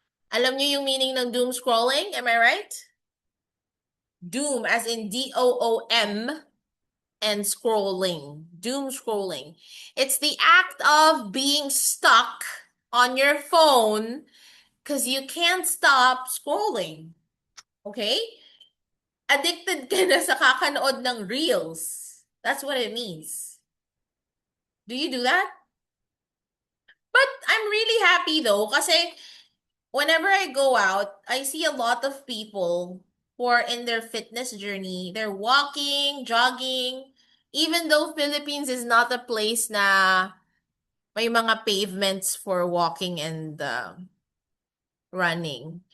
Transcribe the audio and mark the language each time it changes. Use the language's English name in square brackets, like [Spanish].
[Filipino] Alam niyo yung [English] meaning ng doom scrolling? Am I right? Doom as in DOOM and scrolling. Doom scrolling. It's the act of being stuck on your phone because you can't stop scrolling. Okay? [Filipino] Addicted ka na sa kakanood ng reels. [English] That's what it means. Do you do that? But I'm really happy though kasi whenever I go out, I see a lot of people who are in their fitness journey. They're walking, jogging, even though Philippines is not a place [Filipino] na may mga [English] pavements for walking and running.